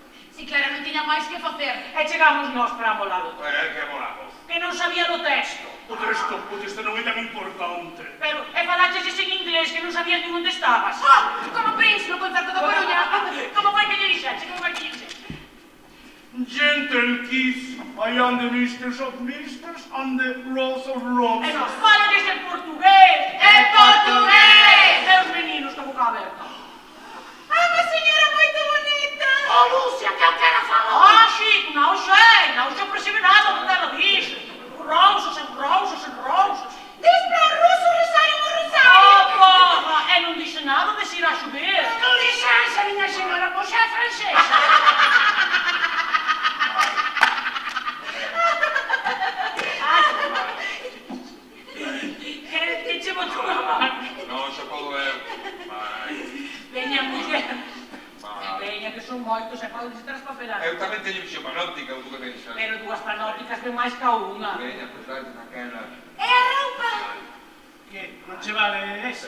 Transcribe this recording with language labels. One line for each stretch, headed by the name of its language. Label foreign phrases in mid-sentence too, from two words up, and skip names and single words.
Galician: Si Clara non tiña máis que facer. E chegamos nós para amolado. Que molamos. Que non sabía do texto. O texto, isto non é tan importante. Pero, e falaches en inglés que non sabías nin onde estabas. Como Prince no concerto da Coruña. Como vai que lle dixaxe? Como vai que lle dixaxe?
English: Gentle kiss, I am the mistress of misters and the rose of
Galician: E
English: roses.
Galician: nos falaches en portugués. En portugués.
Portuguese: Meus meninos, que boca aberta.
Galician: Unha señora moito bonita. Oh, Lucia, que eu quero falar.
Portuguese: Ah, Chico, não sei percebe nada do que ela diz.
English: Rosas and rosas and rosas.
Portuguese: Diz para russo rezarem o rosário.
Galician: Oh, porra, e non dixe nada de se ir a chover.
Portuguese: Com licença, minha senhora, você é francesa.
Galician: Que che botou a mano? Non se podo eu. Veña, muller. Vai. Veña, que son moitos e poden estar espapelados. Eu tamén teño visión panóptica, o que pensas. Pero dúas panópticas ven máis ca unha. Veña, pois vai naquela. É a roupa. Que, non che vale ese?